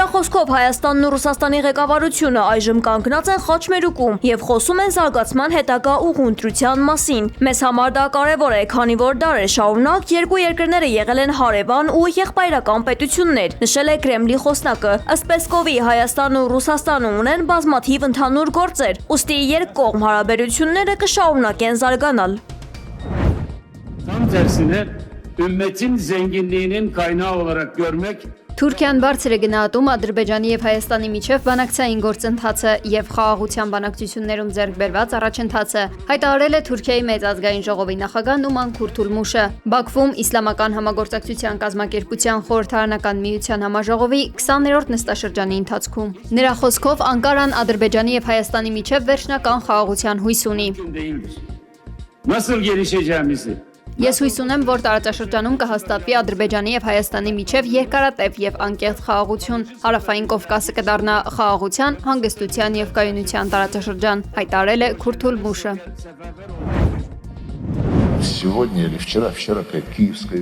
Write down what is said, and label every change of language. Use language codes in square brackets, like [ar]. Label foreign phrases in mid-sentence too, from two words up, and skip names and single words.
[hy] խոսքով Հայաստանն ու Ռուսաստանի ղեկավարությունը այժմ կանգնած են խաչմերուկում եւ խոսում են զարգացման հետագա ուղղընտրության մասին։ Մեզ համար դա կարևոր է, քանի որ դարեր շարունակ երկու երկրները եղել են հարևան ու եղբայրական պետություններ, նշել է Կրեմլի խոսնակը։ Ըստ Պեսկովի, Հայաստանն ու Ռուսաստանը ունեն բազմաթիվ ընդհանուր գործեր, ուստի երկկողմ հարաբերությունները կշարունակեն զարգանալ։ [tr] Tam tersine ümmetin zenginliğinin kaynağı olarak görmek [hy] Թուրքիան բարձր է գնահատում Ադրբեջանի եւ Հայաստանի միջև բանակցային գործընթացը եւ խաղաղության բանակցություններում ձեռք բերված առաջընթացը, հայտարարել է Թուրքիայի մեծ ազգային ժողովի նախագահ Նուման Քուրթուլմուշը Բաքվում Իսլամական համագործակցության կազմակերպության խորհրդարանական միության համաժողովի 20-րդ նստաշրջանի ընթացքում։ Նրա խոսքով Անկարան Ադրբեջանի եւ Հայաստանի միջև վերջնական խաղաղության հույս ունի։ [tr] nasıl gelişeceğimizi [hy] Ես հույս ունեմ, որ տարածաշրջանում կհաստատվի Ադրբեջանի եւ Հայաստանի միջև երկարատև եւ անկեղծ խաղաղություն, Հարավային Կովկասը կդառնա խաղաղության, հանգստության եւ կայունության տարածաշրջան, հայտարարել է Քուրթուլմուշը։ [ru] Сегодня или вчера Киевская.